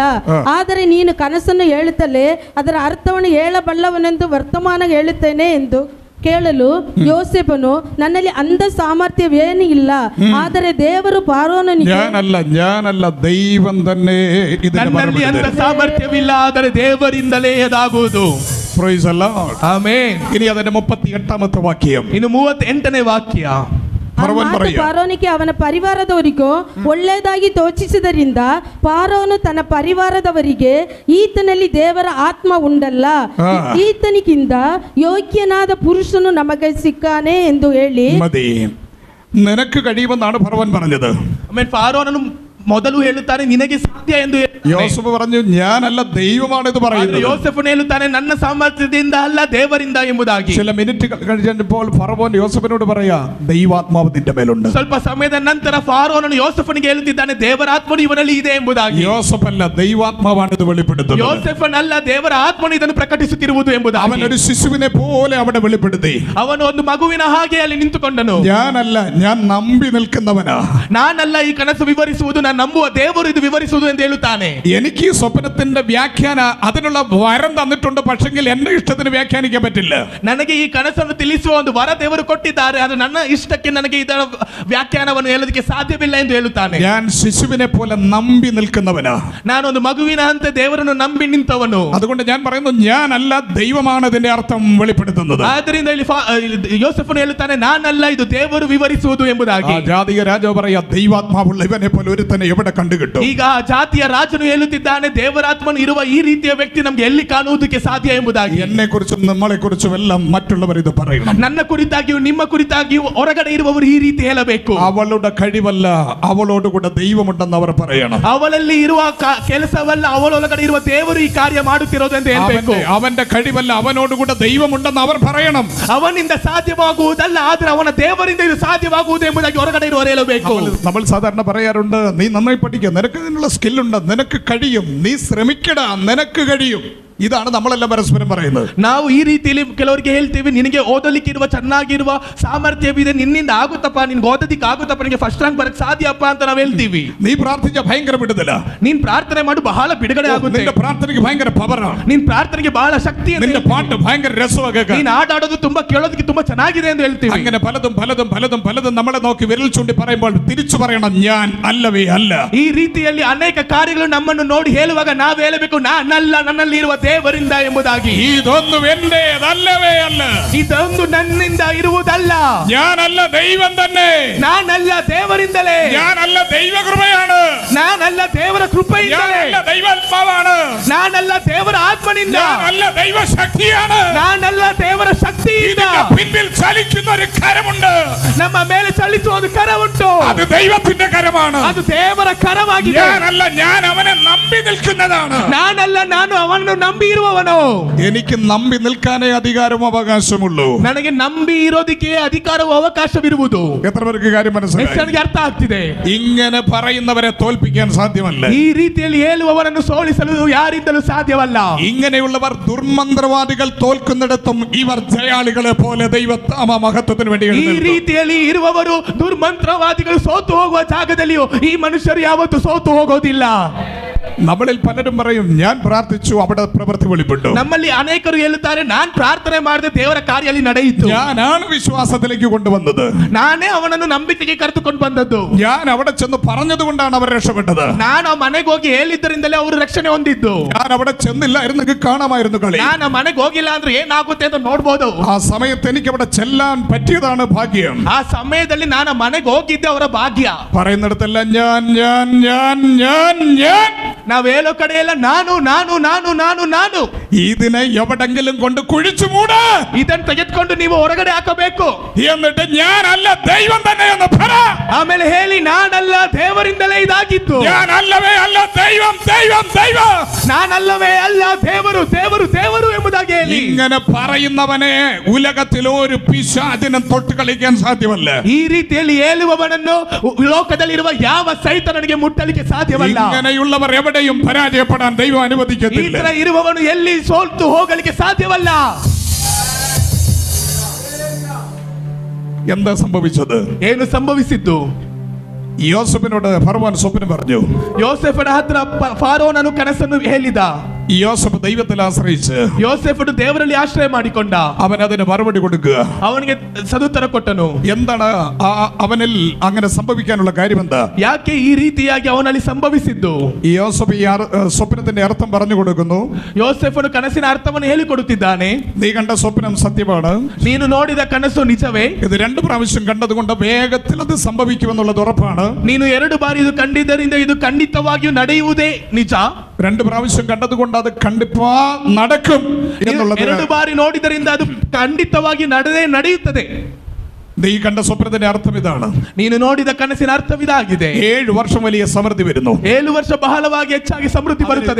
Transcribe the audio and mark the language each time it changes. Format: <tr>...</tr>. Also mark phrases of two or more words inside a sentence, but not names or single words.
<kn>ಆದರೆ ನೀನು ಕನಸನ್ನು ಹೇಳುತ್ತಲೇ ಅದರ ಅರ್ಥವನ್ನು ಹೇಳಬಲ್ಲವನೆಂದು ವರ್ತಮಾನ ಹೇಳುತ್ತೇನೆ ಎಂದು ಕೇಳಲು ಯೋಸೇಫನು, ನನ್ನಲ್ಲಿ ಅಂಧ ಸಾಮರ್ಥ್ಯವೇನೂ ಇಲ್ಲ, ಆದರೆ ದೇವರು ಫಾರೋನನಿಗೆ,</kn> <ml>ഞാനല്ല ദൈവം തന്നെ</ml> <kn>ನನ್ನಲ್ಲಿ ಅಂಥ ಸಾಮರ್ಥ್ಯವಿಲ್ಲ, ಆದರೆ ದೇವರಿಂದಲೇ ಅದಾಗುವುದು.</kn> <en>Praise the Lord.</en> <kn>ಆಮೆನ್.</kn> <ml>ഇനി അതിന്റെ 38ാമത്തെ വാക്യം.</ml> <kn>ಇನ್ನು 38ನೇ ವಾಕ್ಯ. ಫಾರೋನಿಗೆ ಅವನ ಪರಿವಾರದವರಿಗೂ ಒಳ್ಳೆಯದಾಗಿ ತೋಚಿಸಿದರಿಂದ ಫಾರೋನು ತನ್ನ ಪರಿವಾರದವರಿಗೆ, ಈತನಲ್ಲಿ ದೇವರ ಆತ್ಮ ಉಂಡಲ್ಲ, ಈತನಿಗಿಂತ ಯೋಗ್ಯನಾದ ಪುರುಷನು ನಮಗೆ ಸಿಕ್ಕಾನೆ ಎಂದು ಹೇಳಿ,</kn> <ml>നിനക്ക് കഴിയുമെന്നാണ് ഫറവോൻ പറഞ്ഞത്.</ml> <kn>ഫാറോനನು ಮೊದಲು ಹೇಳುತ್ತಾನೆ ನಿನಗೆ ಸಾಧ್ಯ ಎಂದು.</kn> <ml>യോസഫ് പറഞ്ഞു, ഞാനല്ല ദൈവമാണ് ഇത് പറയുന്നത്.</ml> <kn>യോസഫನು ಹೇಳುತ್ತಾನೆ, ನನ್ನ ಸಾಮರ್ಥ್ಯದಿಂದ ಅಲ್ಲ ದೇವರಿಂದ ಎಂಬುದಾಗಿ.</kn> <ml>ചില മിനിറ്റുകൾ കഴിഞ്ഞപ്പോൾ ഫറവോൻ യോസഫിനോട് പറയാ, ദൈവാത്മാവ് നിന്റെ മേലുണ്ട്.</ml> <kn>ಸ್ವಲ್ಪ ಸಮಯದ ನಂತರ ಫಾರೋನನು ಯೋಸಫನಿಗೆ ಹೇಳುತ್ತಿದ್ದಾನೆ, ದೇವರ ಆತ್ಮನು ಇವನಲ್ಲಿ ಇದೆ ಎಂಬುದಾಗಿ.</kn> <ml>യോസഫല്ല, ദൈവാത്മാവാണ് ഇത് വെളിപ്പെടുത്തുന്നത്.</ml> <kn>ಯೋಸೆಫನಲ್ಲ, ದೇವರ ಆತ್ಮನು ಇದನ್ನು ಪ್ರಕಟಿಸುತ್ತಿರುವುದು ಎಂಬುದಾಗಿ.</kn> <ml>അവൻ ഒരു ശിശുവിനെ പോലെ അവിടെ വെളിപ്പെടുത്തി.</ml> <kn>ಅವನು ಒಂದು ಮಗುವಿನ ಹಾಗೆ ಅಲ್ಲಿ ನಿಂತುಕೊಂಡನು.</kn> <ml>ഞാനല്ല, ഞാൻ നമ്പി നിൽക്കുന്നവനാ.</ml> <kn>ನಾನಲ್ಲ ಈ ಕನಸು ವಿವರಿಸುವುದು, ನಾನು ನಂಬುವ ದೇವರು ಇದು ವಿವರಿಸುವುದು ಎಂದು ಹೇಳುತ್ತಾನೆ.</kn> <ml>എനിക്ക് ഈ സ്വപ്നത്തിന്റെ വ്യാഖ്യാന അതിനുള്ള വരം തന്നിട്ടുണ്ട്, പക്ഷെങ്കിൽ എന്റെ ഇഷ്ടത്തിന് വ്യാഖ്യാനിക്കാൻ പറ്റില്ല.</ml> <kn>ನನಗೆ ಈ ಕನಸನ್ನು ತಿಳಿಸುವ ಒಂದು ವರ ದೇವರು ಕೊಟ್ಟಿದ್ದಾರೆ, ಅದು ನನ್ನ ಇಷ್ಟಕ್ಕೆ ನನಗೆ ಇದರ ವ್ಯಾಖ್ಯಾನವನ್ನು ಹೇಳೋದಕ್ಕೆ ಸಾಧ್ಯವಿಲ್ಲ ಎಂದು ಹೇಳುತ್ತಾನೆ.</kn> <ml>ഞാൻ ശിശുവിനെ പോലെ നമ്പി നിൽക്കുന്നവനാ.</ml> <kn>ನಾನು ಒಂದು ಮಗುವಿನ ಹಂತೆ ದೇವರನ್ನು ನಂಬಿ ನಿಂತವನು.</kn> <ml>അതുകൊണ്ട് ഞാൻ പറയുന്നു, ഞാനല്ല, ദൈവമാണ് ഇതിന്റെ അർത്ഥം വെളിപ്പെടുത്തുന്നത്.</ml> <kn>ಆದ್ದರಿಂದ ಇಲ್ಲಿ ಯೋಸೆಫನು ಹೇಳುತ್ತಾನೆ, ನಾನಲ್ಲ, ಇದು ದೇವರು ವಿವರಿಸುವುದು ಎಂಬುದಾಗಿ.</kn> <ml>ജാതീയ രാജാവ് പറയാ, ദൈവാത്മാവുള്ള ഇവനെ പോലെ ഒരുത്തനെ എവിടെ കണ്ടുകിട്ടും?</ml> <kn>ಈಗ ಆ ಜಾತಿಯ ರಾಜನು ಹೇಳುತ್ತಿದ್ದಾನೆ, ದೇವರಾತ್ಮನು ಇರುವ ಈ ರೀತಿಯ ವ್ಯಕ್ತಿ ನಮಗೆ ಎಲ್ಲಿ ಕಾಣುವುದಕ್ಕೆ ಸಾಧ್ಯ ಎಂಬುದಾಗಿ.</kn> <ml>എന്നെ കുറിച്ചും നമ്മളെ കുറിച്ചും എല്ലാം മറ്റുള്ളവർ ഇത് പറയണം.</ml> <kn>ನನ್ನ ಕುರಿತಾಗಿಯೂ ನಿಮ್ಮ ಕುರಿತಾಗಿಯೂ ಹೊರಗಡೆ ಇರುವವರು ಈ ರೀತಿ ಹೇಳಬೇಕು.</kn> <ml>അവളുടെ കഴിവല്ല, അവളോട് കൂടെ ദൈവമുണ്ടെന്ന് അവർ പറയണം.</ml> <kn>ಅವಳಲ್ಲಿ ಇರುವ ಕೆಲಸವಲ್ಲ, ಅವಳೊಳಗಡೆ ಇರುವ ದೇವರು ಈ ಕಾರ್ಯ ಮಾಡುತ್ತಿರೋದು ಅಂತ ಹೇಳಬೇಕು.</kn> <ml>അവന്റെ കഴിവല്ല, അവനോട് കൂടെ ദൈവമുണ്ടെന്ന് അവർ പറയണം.</ml> <kn>ಅವನಿಂದ ಸಾಧ್ಯವಾಗುವುದಲ್ಲ, ಆದ್ರೆ ಅವನ ದೇವರಿಂದ ಇದು ಸಾಧ್ಯವಾಗುವುದು ಎಂಬುದಾಗಿ ಹೊರಗಡೆ ಇರುವವರು ಹೇಳಬೇಕು.</kn> <ml>നമ്മൾ സാധാരണ പറയാറുണ്ട്, നീ നന്നായി പഠിക്കുക, നിനക്ക് ഇതിനുള്ള സ്കില്ലുണ്ട്, നിനക്ക് കഴിയും, നീ ശ്രമിക്കടാ, നിനക്ക് കഴിയും. ഇതാണ് നമ്മളെല്ലാം പരസ്പരം പറയുന്നത്.</ml> <kn>ನಾವು ಈ ರೀತಿಯಲ್ಲಿ ಕೆಲವರಿಗೆ ಹೇಳ್ತೀವಿ, ನಿನಗೆ ಓದಲಿಕ್ಕೆ ಇರುವ ಚೆನ್ನಾಗಿರುವ ಸಾಮರ್ಥ್ಯವಿದೆ, ನಿನ್ನಿಂದ ಆಗುತ್ತಪ್ಪ, ನಿನ್ಗೆ ಓದೋದಿಕ್ಕೆ ಆಗುತ್ತಪ್ಪ, ನಿನಗೆ</kn> <en>first rank</en> <kn>ಬರಕ್ಕೆ ಸಾಧ್ಯಪ್ಪ ಅಂತ ನಾವು ಹೇಳ್ತೀವಿ.</kn> <ml>നീ പ്രാർത്ഥിച്ച ഭയങ്കര വിടുതല,</ml> <kn>ನೀನ್ ಪ್ರಾರ್ಥನೆ ಮಾಡು ಬಹಳ ಬಿಡುಗಡೆ ಆಗುತ್ತೆ,</kn> <ml>നിന്റെ പ്രാർത്ഥനയ്ക്ക് ഭയങ്കര പവറാണ്,</ml> <kn>ನಿನ್ ಪ್ರಾರ್ಥನೆಗೆ ಬಹಳ ಶಕ್ತಿ ಇದೆ,</kn> <ml>നിന്റെ പാട്ട് ഭയങ്കര രസമാണ്,</ml> <kn>ನೀನ್ ಹಾಡಾಡೋದು ತುಂಬಾ ಕೇಳೋದಕ್ಕೆ ತುಂಬಾ ಚೆನ್ನಾಗಿದೆ ಎಂದು ಹೇಳ್ತೀವಿ.</kn> <ml>അങ്ങനെ പലതും പലതും പലതും പലതും നമ്മളെ നോക്കി വിരൽ ചൂണ്ടി പറയുമ്പോൾ തിരിച്ചു പറയണം, ഞാൻ അല്ലവേ അല്ല.</ml> <kn>ಈ ರೀತಿಯಲ್ಲಿ ಅನೇಕ ಕಾರ್ಯಗಳು ನಮ್ಮನ್ನು ನೋಡಿ ಹೇಳುವಾಗ ನಾವು ಹೇಳಬೇಕು, ನಾನಲ್ಲ, ನನ್ನಲ್ಲಿ ಇರುವ ದೇವರಿಂದ ಎಂಬುದಾಗಿ.</kn> <ml>ഇതൊന്നും എന്റേതല്ലവേ അല്ല,</ml> <kn>ಇದೊಂದು ನನ್ನಿಂದ ಇರುವುದಲ್ಲ,</kn> <ml>ഞാനല്ല ദൈവം തന്നെ,</ml> <kn>ನಾನಲ್ಲ ದೇವರಿಂದಲೇ,</kn> <ml>ഞാനല്ല ദൈവകൃപയാണ്,</ml> <kn>ನಾನಲ್ಲ ದೇವರ ಕೃಪೆಯಿಂದಲೇ,</kn> <ml>ഞാനല്ല ദൈവാത്മാവാണ്,</ml> <kn>ನಾನಲ್ಲ ದೇವರ ಆತ್ಮನಿಂದ,</kn> <ml>ഞാനല്ല ദൈവശക്തിയാണ്,</ml> <kn>ನಾನಲ್ಲ ದೇವರ ಶಕ್ತಿಯಿಂದ.</kn> <ml>പിന്നിൽ ചലിക്കുന്ന ഒരു കരമുണ്ട്,</ml> <kn>ನಮ್ಮ ಮೇಲೆ ಚಲಿಸುವ ಒಂದು ಕರ ಉಂಟು,</kn> <ml>അത് ദൈവത്തിന്റെ കരമാണ്,</ml> <kn>ಅದು ದೇವರ ಕರವಾಗಿದೆ.</kn> <ml>ഞാനല്ല, ഞാൻ അവനെ നമ്പി നിൽക്കുന്നതാണ്,</ml> <kn>ನಾನಲ್ಲ, ನಾನು ಅವನನ್ನು ನಂಬಿ ಇರುವವನು.</kn> <ml>എനിക്ക് നമ്പി നിൽക്കാനേ അധികാരവും അവകാശമുള്ളൂ.</ml> <kn>ನನಗೆ ನಂಬಿ ಇರೋದಕ್ಕೆ ಅಧಿಕಾರವೂ ಅವಕಾಶವಿರುವುದು.</kn> <ml>എത്ര പേർക്ക് കാര്യം മനസ്സിലായി?</ml> <kn>ನನಗೆ ಅರ್ಥ ಆಗ್ತಿದೆ.</kn> <ml>ഇങ്ങനെ പറയുന്നവരെ തോൽപ്പിക്കാൻ സാധ്യമല്ല,</ml> <kn>ಈ ರೀತಿಯಲ್ಲಿ ಹೇಳುವವರನ್ನು ಸೋಲಿಸಲು ಯಾರಿಂದಲೂ ಸಾಧ್ಯವಲ್ಲ.</kn> <ml>ഇങ്ങനെയുള്ളവർ ദുർമന്ത്രവാദികൾ തോൽക്കുന്നിടത്തും ഇവർ ജയാളികളെ പോലെ ദൈവനാമ മഹത്വത്തിന് വേണ്ടി</ml> <kn>ಈ</kn> <ml>എഴുന്നേൽക്കും.</ml> <kn>ರೀತಿಯಲ್ಲಿ ಇರುವವರು ದುರ್ಮಂತ್ರವಾದಿಗಳು ಸೋತು ಹೋಗುವ ಜಾಗದಲ್ಲಿಯೂ ಈ ಮನುಷ್ಯರು ಯಾವತ್ತೂ ಸೋತು ಹೋಗೋದಿಲ್ಲ.</kn> <ml>നമ്മളിൽ പലരും പറയും, ഞാൻ പ്രാർത്ഥിച്ചു, അവിടെ പ്രവൃത്തി വെളിപ്പെട്ടു.</ml> <kn>ನಮ್ಮಲ್ಲಿ ಅನೇಕರು ಹೇಳುತ್ತಾರೆ, ನಾನ್ ಪ್ರಾರ್ಥನೆ ಮಾಡಿದೆ, ದೇವರ ಕಾರ್ಯ ನಡೆಯಿತು,</kn> <ml>ഞാനാണ് വിശ്വാസത്തിലേക്ക് കൊണ്ടുവന്നത്,</ml> <kn>ನಾನೇ ಅವನನ್ನು ನಂಬಿಕೆಗೆ ಕರೆದುಕೊಂಡು ಬಂದದ್ದು,</kn> <ml>ഞാൻ അവിടെ ചെന്ന് പറഞ്ഞത് കൊണ്ടാണ് അവർ രക്ഷപ്പെട്ടത്,</ml> <kn>ನಾನು ಆ ಮನೆಗೆ ಹೋಗಿ ಹೇಳಿದ್ದರಿಂದಲೇ ಅವರು ರಕ್ಷಣೆ ಹೊಂದಿದ್ದು,</kn> <ml>ഞാൻ അവിടെ ചെന്നില്ലായിരുന്നെങ്കിൽ കാണാമായിരുന്നു കളി,</ml> <kn>ನಾನು ಆ ಮನೆಗೆ ಹೋಗಿಲ್ಲ ಅಂದ್ರೆ ಏನಾಗುತ್ತೆ ಅಂತ ನೋಡ್ಬೋದು.</kn> <ml>ആ സമയത്ത് എനിക്ക് അവിടെ ചെല്ലാൻ പറ്റിയതാണ് ഭാഗ്യം.</ml> <kn>ಆ ಸಮಯದಲ್ಲಿ ನಾನು ಆ ಮನೆಗೆ ಹೋಗಿದ್ದೆ ಅವರ ಭಾಗ್ಯ.</kn> <ml>പറയുന്നിടത്തെല്ലാം ഞാൻ ഞാൻ ഞാൻ ഞാൻ ഞാൻ,</ml> <kn>ನಾವ್ ಹೇಳೋ ಕಡೆ ಎಲ್ಲ ನಾನು ನಾನು ನಾನು ನಾನು ನಾನು.</kn> <ml>ഇതിനെ എവിടെങ്കിലും കൊണ്ട് കുഴിച്ചു മൂട്,</ml> <kn>ಇದನ್ನು ತೆಗೆದುಕೊಂಡು ನೀವು ಹೊರಗಡೆ ಹಾಕಬೇಕು,</kn> <ml>എന്നിട്ട് ഞാനല്ല ദൈവം തന്നെ എന്ന് പറ.</ml> <kn>ಆಮೇಲೆ ಹೇಳಿ, ನಾನಲ್ಲ, ದೇವರಿಂದಲೇ ಇದಾಗಿದ್ದು,</kn> <ml>ഞാനല്ലവേ അല്ല ദൈവം ദൈവം ദൈവം,</ml> <kn>ನಾನಲ್ಲವೇ ಅಲ್ಲ, ದೇವರು ದೇವರು ದೇವರು ಎಂಬುದಾಗಿ ಹೇಳಿ.</kn> <ml>ഇങ്ങനെ പറയുന്നവനെ ഉലകത്തിൽ ഒരു പിശാചിനും തൊട്ട് കളിക്കാൻ സാധ്യമല്ല.</ml> <kn>ಈ ರೀತಿಯಲ್ಲಿ ಹೇಳುವವನನ್ನು ಲೋಕದಲ್ಲಿರುವ ಯಾವ ಸೈತಾನನಿಗೆ ಮುಟ್ಟಲಿಕ್ಕೆ ಸಾಧ್ಯವಲ್ಲ.</kn> <ml>ഇങ്ങനെയുള്ളവർ എവിടെയും പരാജയപ്പെടാൻ ദൈവം</ml> <kn>ಈ</kn> <ml>അനുവദിക്കത്തില്ല.</ml> <kn>ತರ ಇರುವವನು ಎಲ್ಲಿ ಸೋಲ್ತು ಹೋಗಲಿಕ್ಕೆ ಸಾಧ್ಯವಲ್ಲ.</kn> <ml>എന്താ സംഭവിച്ചത്?</ml> <kn>ಏನು ಸಂಭವಿಸಿದ್ದು?</kn> <ml>യോസഫിനോട് ഫറവോൻ സ്വപ്നം പറഞ്ഞു.</ml> <kn>ಯೋಸೆಫನ ಹತ್ರ ಫಾರೋನನು ಕನಸನ್ನು ಹೇಳಿದ.</kn> <ml>യോസഫ് ദൈവത്തിൽ ആശ്രയിച്ച്</ml> <kn>ಯೋಸೆಫನು ದೇವರಲ್ಲಿ ಆಶ್ರಯ ಮಾಡಿಕೊಂಡ.</kn> <ml>അവൻ അതിന് മറുപടി കൊടുക്കുക.</ml> <kn>ಅವನಿಗೆ ಸದುತ್ತರ ಕೊಟ್ಟನು.</kn> <ml>എന്താണ് അവനിൽ അങ്ങനെ സംഭവിക്കാനുള്ള കാര്യം? എന്താ?</ml> <kn>ಯಾಕೆ ಈ ರೀತಿಯಾಗಿ ಅವನಲ್ಲಿ ಸಂಭವಿಸಿದ್ದು?</kn> <ml>യോസഫ് ഈ സ്വപ്നത്തിന്റെ അർത്ഥം പറഞ്ഞു കൊടുക്കുന്നു.</ml> <kn>ಯೋಸೆಫನು ಕನಸಿನ ಅರ್ಥವನ್ನು ಹೇಳಿಕೊಡುತ್ತಿದ್ದಾನೆ.</kn> <ml>നീ കണ്ട സ്വപ്നം സത്യമാണ്,</ml> <kn>ನೀನು ನೋಡಿದ ಕನಸು ನಿಜವೇ,</kn> <ml>ഇത് 2 പ്രാവശ്യം കണ്ടതുകൊണ്ട് വേഗത്തിൽ അത് സംഭവിക്കുമെന്നുള്ളത് ഉറപ്പാണ്.</ml> <kn>ನೀನು 2 ಬಾರಿ ಇದು ಕಂಡಿದ್ದರಿಂದ ಇದು ಖಂಡಿತವಾಗಿಯೂ ನಡೆಯುವುದೇ ನಿಜ.</kn> <ml>2 പ്രാവശ്യം കണ്ടതുകൊണ്ട് അത് കണ്ടിപ്പാ നടക്കും എന്നുള്ളത്.</ml> <kn>2 ಬಾರಿ ನೋಡಿದರಿಂದ ಅದು ಖಂಡಿತವಾಗಿ ನಡೆಯುತ್ತದೆ.</kn> <ml>നീ കണ്ട സ്വപ്നത്തിന്റെ അർത്ഥം ഇതാണ്.</ml> <kn>ನೀನು ನೋಡಿದ ಕನಸಿನ ಅರ್ಥವಿದಾಗಿದೆ.</kn> <ml>7 ವರ್ಷം വലിയ സമൃദ്ധി വരുന്നു.</ml> <kn>7 ವರ್ಷ ಬಹಳವಾಗಿ ಹೆಚ್ಚಾಗಿ ಸಮೃದ್ಧಿ ಬರುತ್ತದೆ.</kn>